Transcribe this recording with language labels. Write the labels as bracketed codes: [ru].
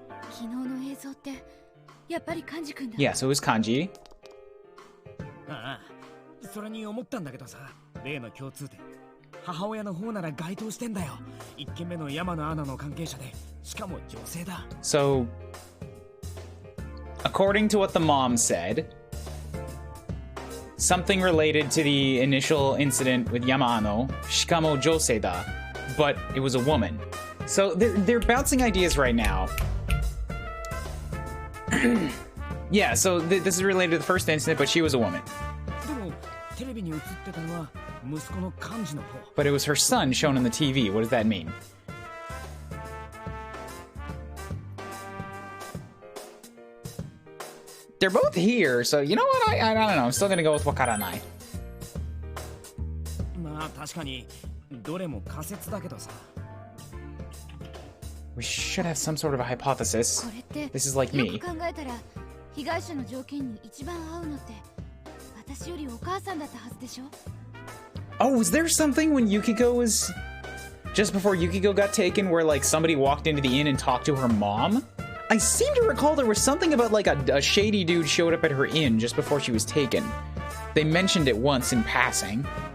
[ja] 昨日の映像ってやっぱりカンジ君だ。 [en] Yeah, so it was kanji. [ja] ああ、それに思ったんだけどさ、例の共通点。母親の方なら該当してんだよ。1件目の山野アナの関係者で、しかも女性だ。 [en] So, according to what the mom said, something related to the initial incident with Yamaano, [ja] shikamo josei da, [en] but it was a woman. So they're bouncing ideas right now. Yeah, so this is related to the first incident, but she was a woman. [ja] でもテレビに映ってたのは息子の幹事の方。 [en] But it was her son shown in the TV. What does that mean? They're both here, so you know what? I don't know. I'm still gonna go with wakaranai. [ja] まあ確かにどれも仮説だけどさ。 [en] We should have some sort of a hypothesis. [ja] これって [en] This is like [ja] よ [en] me. [ja] く考えたら被害者の条件に一番合うのって私よりお母さんだったはずでしょ。 [en] Oh, was there something when Yukiko was... Just before Yukiko got taken where, like, somebody walked into the inn and talked to her mom? I seem to recall there was something about, like, a shady dude showed up at her inn just before she was taken. They mentioned it once in passing.